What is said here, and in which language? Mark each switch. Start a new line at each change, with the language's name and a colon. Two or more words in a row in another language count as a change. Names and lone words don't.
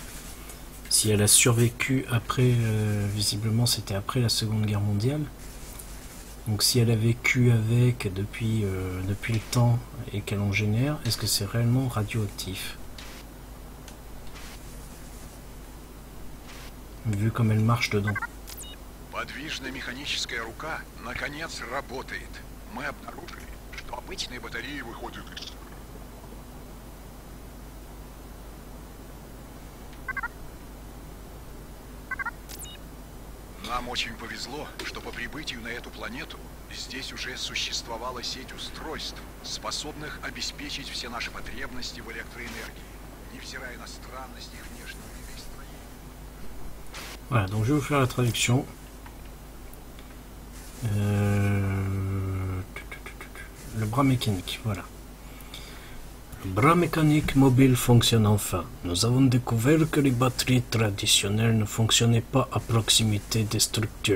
French: Si elle a survécu après, visiblement c'était après la Seconde Guerre mondiale, donc si elle a vécu avec depuis le temps et qu'elle en génère, est-ce que c'est réellement radioactif? Vu comme elle marche dedans.
Russian: Подвижная механическая рука наконец работает. Мы обнаружили, что обычные батареи выходят из... Нам очень повезло, что по прибытию на эту планету здесь уже существовала сеть устройств, способных обеспечить все наши потребности в электроэнергии. презирая на странность их внешнего вида и строения.
French: Voilà, donc je vais vous faire la traduction. Le bras mécanique, voilà. Le bras mécanique mobile fonctionne enfin. Nous avons découvert que les batteries traditionnelles ne fonctionnaient pas à proximité des structures.